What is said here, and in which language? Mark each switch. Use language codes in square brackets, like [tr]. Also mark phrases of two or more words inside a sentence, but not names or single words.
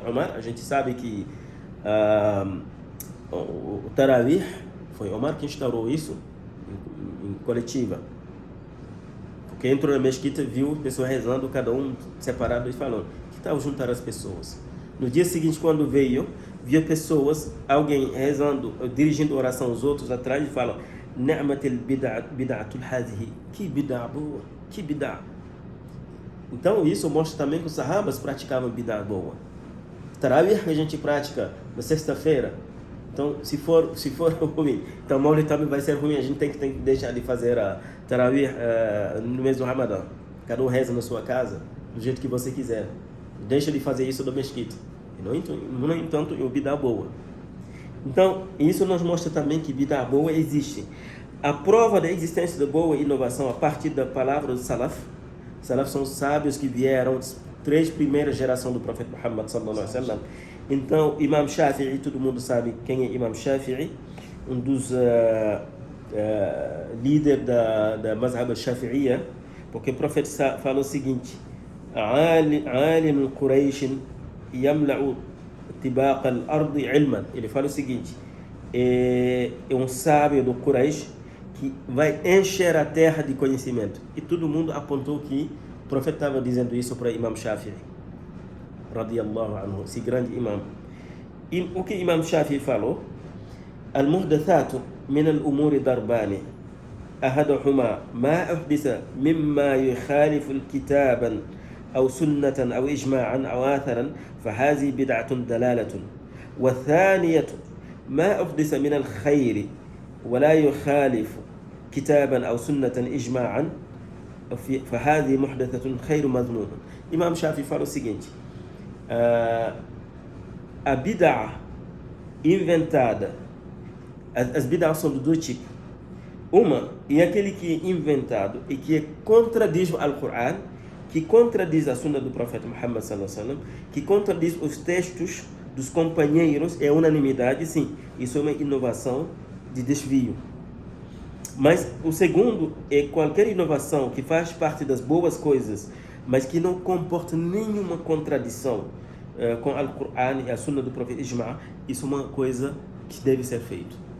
[pt] Omar, a gente sabe que o Tarawih foi Omar que instaurou isso em coletiva, porque entrou na mesquita, viu pessoas rezando, cada um separado, e falou: que tal juntar as pessoas? No dia seguinte, quando veio, via pessoas, alguém rezando, dirigindo oração aos outros atrás, e falam: [ar] نعمت البدعة هذه, [pt] que bid'a boa, que bid'a. Então isso mostra também que os sahabas praticavam bid'a boa. Tarawih que a gente pratica na sexta-feira, então se for ruim, então o Maulid também vai ser ruim, a gente tem que deixar de fazer a Tarawih no mês do Ramadã. Cada um reza na sua casa, do jeito que você quiser. Deixa de fazer isso do mesquita. No entanto, o bid'a boa. Então, isso nos mostra também que bid'a boa existe. A prova da existência da boa inovação a partir da palavra do Salaf. Salaf são os sábios que vieram das 3 primeiras gerações do profeta Muhammad [ar] صلى الله عليه وسلم. [pt] Então, Imam Shafi'i, todo mundo sabe quem é Imam Shafi'i, um dos líderes da Mazhab al-Shafi'iyya, porque o profeta falou o seguinte: [ar] عالم قريش يملأ طباق الأرض علما. [pt] Ele fala o seguinte: é um sábio do Quraysh que vai encher a terra de conhecimento. E todo mundo apontou que o profeta estava dizendo isso para Imam Shafi'i radiyallahu anhu, esse grande imam. E o que Imam Shafi'i falou: [ar] المحدثات من الأمور ضربان أحدهما ما أحدث مما يخالف كتابا أو سنة أو إجماعا أو آثرا فهذه بدعة دلالة. والثانية ما أحدث من الخير ولا يخالف كتابا أو سنة إجماعا فهذه محدثة خير مذموم. [pt] Imam Shafi fala o seguinte: a bid'a inventada, as bid'as são de 2 tipos. Uma é aquele que é inventado e que contradiz o Alcorão, que contradiz a sunna do profeta Muhammad [ar] صلى الله عليه وسلم, [pt] que contradiz os textos dos companheiros, é unanimidade, sim, isso é uma inovação de desvio. Mas o segundo é qualquer inovação que faz parte das boas coisas, mas que não comporta nenhuma contradição com o Alcorão e a sunna do profeta Ijma', isso é uma coisa que deve ser feito.